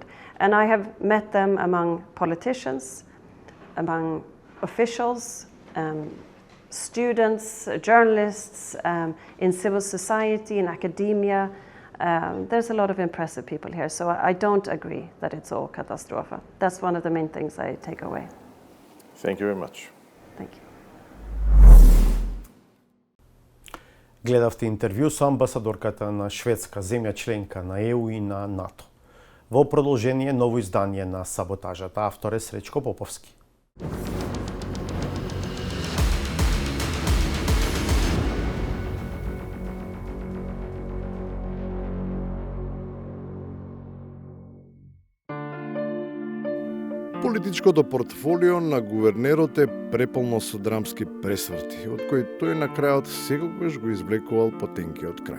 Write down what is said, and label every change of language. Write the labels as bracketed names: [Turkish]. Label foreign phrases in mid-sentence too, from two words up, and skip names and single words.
[English] And I have met them among politicians, among officials, students, journalists, in civil society, in academia. There's a lot of impressive people here, so I don't agree that it's all katastrofa. That's one of the main things I take away. Thank you very much. Thank you. [Macedonian] Гледавте интервју со амбасадорката на Шведска, земја членка на ЕУ и на НАТО. Во продолжение ново издание на Саботажата, автор е Сречко Поповски. Политичкото портфолио на гувернерот е преполно со драмски пресврти, од кои тој на крајот секогаш го извлекувал потенкиот крај.